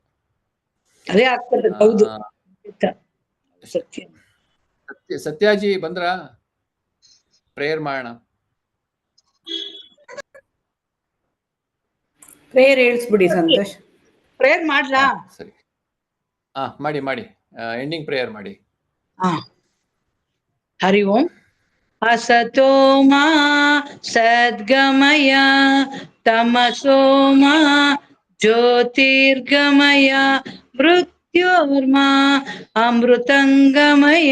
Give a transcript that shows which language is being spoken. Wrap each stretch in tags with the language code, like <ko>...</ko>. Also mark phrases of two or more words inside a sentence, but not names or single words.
<kn>ಅದೇ ಆಗ್ತದೆ. ಹೌದು, ಸತ್ಯ. ಸತ್ಯಾಜಿ ಬಂದ್ರ, ಪ್ರೇಯರ್ ಮಾಡೋಣ. ಪ್ರೇಯರ್ ಹೇಳಿಸ್ಬಿಡಿ ಸಂತೋಷ್. ಪ್ರೇಯರ್ ಮಾಡ್ಲಾ? ಸರಿ, ಮಾಡಿ</kn> <en>ending prayer</en> <kn>ಮಾಡಿ. ಹರಿ ಓಂ.</kn> <sa>असतो मा सद्गमय तमसो मा ज्योतिर्गमय मृत्योर्मा अमृतंगमय।</sa>